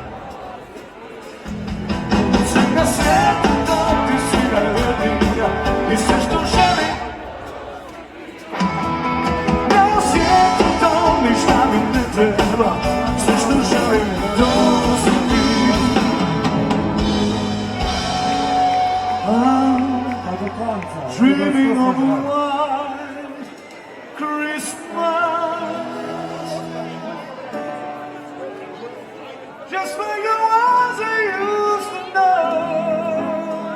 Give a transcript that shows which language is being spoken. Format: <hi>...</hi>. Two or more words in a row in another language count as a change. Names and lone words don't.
<hr>Svega svijetu to ti si najvjernija i sve što želim. Na svijetu to ništa mi ne treba, sve što želim to si ti.</hr> <en>Dreaming of a white Christmas, just where you was I used to know.</en>